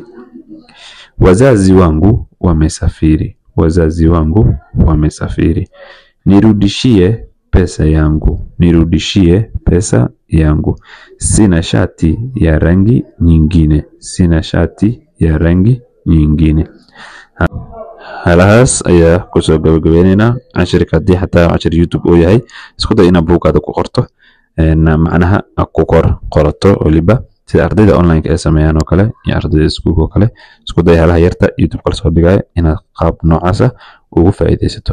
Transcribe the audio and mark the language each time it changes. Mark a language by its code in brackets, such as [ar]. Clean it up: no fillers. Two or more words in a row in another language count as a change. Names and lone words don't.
[sw] Wazazi wangu wamesafiri. Wazazi wangu wamesafiri. Nirudishie pesa yangu. Nirudishie pesa yangu. Sina shati ya rangi nyingine. Sina shati ya rangi nyingine. [so] halahaas ayaa kusoo gabagabeynayna cashirka haddii xataa cashir YouTube oo yahay isku day inaad buugaada ku qorto macnaha ku qorato waliba sida ardayda online ka sameeyaan oo kale iyo ardayda iskuulka oo kale isku day halaha yarta YouTube kala soo dhigay inaad qaab noocaas ah ugu faa'iideysato.